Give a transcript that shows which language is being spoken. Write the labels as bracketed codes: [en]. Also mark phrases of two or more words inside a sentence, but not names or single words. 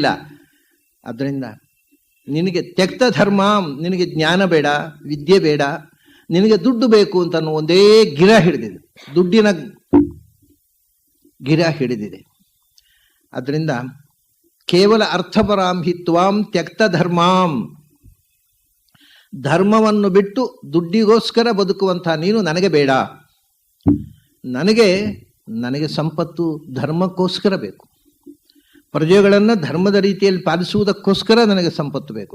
[kn] ಅದರಿಂದ ನಿನಗೆ ತ್ಯಕ್ತ ಧರ್ಮ, ನಿನಗೆ ಜ್ಞಾನ ಬೇಡ, ವಿದ್ಯೆ ಬೇಡ, ನಿನಗೆ ದುಡ್ಡು ಬೇಕು ಅಂತ ಒಂದೇ ಗಿರ ಹಿಡಿದಿದೆ, ದುಡ್ಡಿನ ಗಿರ ಹಿಡಿದಿದೆ. ಅದರಿಂದ ಕೇವಲ [sa] ಅರ್ಥಪರಾಂ ಹಿ ತ್ವಾಂ ತ್ಯಕ್ತ ಧರ್ಮಾಂ, [kn] ಧರ್ಮವನ್ನು ಬಿಟ್ಟು ದುಡ್ಡಿಗೋಸ್ಕರ ಬದುಕುವಂತಹ ನೀನು ನನಗೆ ಬೇಡ. ನನಗೆ ಸಂಪತ್ತು ಧರ್ಮಕ್ಕೋಸ್ಕರ ಬೇಕು. ಪ್ರಜೆಗಳನ್ನು ಧರ್ಮದ ರೀತಿಯಲ್ಲಿ ಪಾಲಿಸುವುದಕ್ಕೋಸ್ಕರ ನನಗೆ ಸಂಪತ್ತು ಬೇಕು.